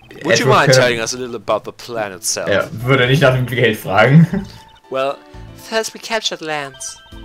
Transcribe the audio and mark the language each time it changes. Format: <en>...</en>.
<en>Would you mind telling us a little about the plan itself?</en> <de>Ja, würde nicht nach dem Geld fragen.</de> <en>Well, first we captured Lance.</en>